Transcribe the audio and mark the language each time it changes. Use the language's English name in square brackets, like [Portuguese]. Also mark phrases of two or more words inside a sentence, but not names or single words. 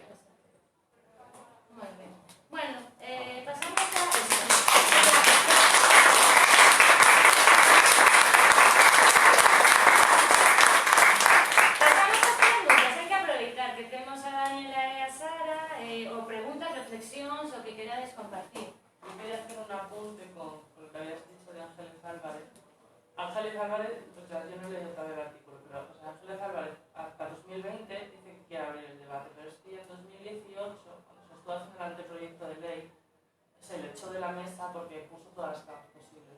[Galician] Moi ben. [Spanish] Bueno, pasamos a esto. [Galician] Pasamos as preguntas, hai que aproveitar que temos a Daniela e a Sara, ou preguntas, reflexións, o que querades compartir. [Spanish] Yo quería hacer un apunte con lo que habías dicho de Ángeles Álvarez. Ángeles Álvarez, o sea, yo no he leído todavía el artículo, pero o sea, Ángeles Álvarez hasta 2020 dice que quiere abrir el debate, pero es que ya en 2018, cuando se estuvo haciendo el anteproyecto de ley, se le echó de la mesa porque puso todas las trabas posibles.